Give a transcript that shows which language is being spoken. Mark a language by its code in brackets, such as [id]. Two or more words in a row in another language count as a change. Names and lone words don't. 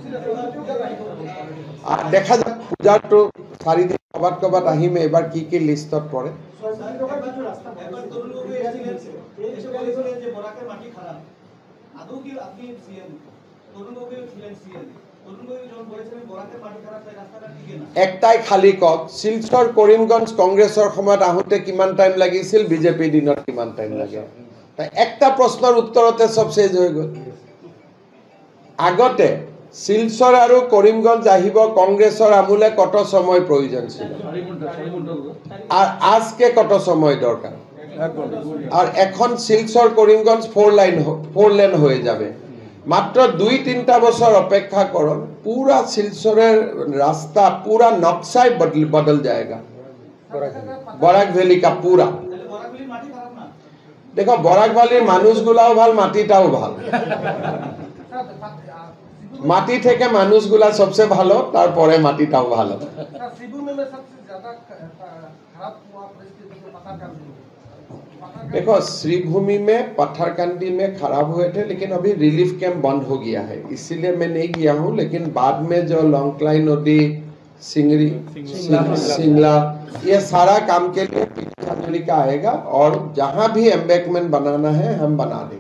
[as] দেখা যাক পূজাৰটো 4 দিন কবাত আহিম এবাৰ কি কি লিষ্টত পৰে একটাই খালি কক শিলচৰ কৰিমগঞ্জ কংগ্ৰেছৰ সময়ত আহোঁতে কিমান টাইম লাগিছিল বিজেপি দিনত কিমান টাইম লাগে একটা প্ৰশ্নৰ উত্তৰতে সব শেষ হৈ গ'ল আগতে শিলচৰ আৰু কৰিমগঞ্জ আহিব কংগ্ৰেছৰ আমুলে [bn] কত সময় প্ৰয়োজন ছিল আর আজকে কত সময় দরকার আর এখন শিলচর কৰিমগঞ্জ 4 লেন হয়ে যাবে মাত্র 2-3টা বছর অপেক্ষা করুন [hi] पूरा শিলচরের रास्ता पूरा नक्शा बदल जाएगा बराक वैली का पूरा [bn] देखो বরাক ভ্যালির মানুষগুলোও ভাল মাটিটাও ভাল মাটি থেকে মানুষগুলা सबसे ভালো তারপরে মাটিটাও ভালো [hi] देखो श्रीभूमि में पत्थरकांडी में खराब हुए थे लेकिन अभी रिलीफ कैंप बंद हो गया है इसीलिए मैं नहीं गया हूँ लेकिन बाद में जो लॉन्गक्लाई नदी सिंगरी सिंगला ये सारा काम के लिए पीछे का आएगा और जहाँ भी एम्बैंकमेंट बनाना है हम बना देंगे